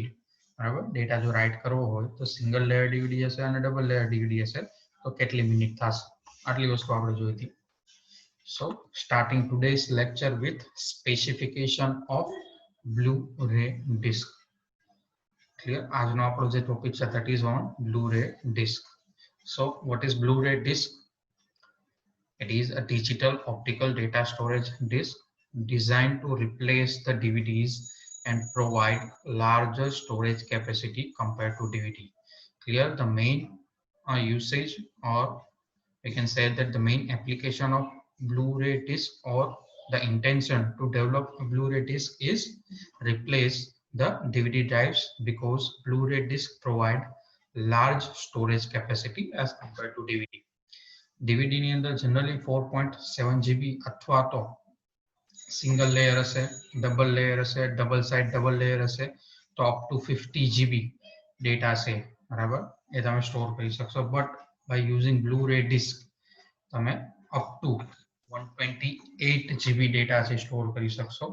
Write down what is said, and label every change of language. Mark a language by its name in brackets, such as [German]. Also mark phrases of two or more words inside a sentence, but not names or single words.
[Gujarati] બરાબર, ડેટા જો રાઇટ કરવો હોય તો [English] single layer [Gujarati] DVD હશે અને [English] double layer [Gujarati] DVD હશે તો કેટલી મિનિટ થશે, આટલી વસ્તુ આપણે જોઈ હતી. [English] So starting today's lecture with specification of Blu-ray disc. [Gujarati] ક્લિયર? આજનો આપણો જે ટોપિક છે [English] that is on [Gujarati] બ્લુ-રે ડિસ્ક. [English] સો what is Blu-ray disc? It is a digital optical data storage disk designed to replace the DVDs and provide larger storage capacity compared to DVD. Clear? The main usage, or we can say that the main application of Blu-ray disc or the intention to develop a Blu-ray disc is replace the DVD drives because Blu-ray disc provide large storage capacity as compared to DVD. [Gujarati] DVD ની અંદર generally 4.7 GB અથવા તો [English] single layer [Gujarati] હશે, [English] double layer [Gujarati] હશે, [English] double side double layer [Gujarati] હશે તો [English] up to [Gujarati] 50 GB ડેટા છે, બરાબર, એ તમે સ્ટોર કરી શકશો. [English] But by using Blu-ray disc [Gujarati] તમે [English] up to [Gujarati] 128 GB ડેટા છે સ્ટોર કરી શકશો.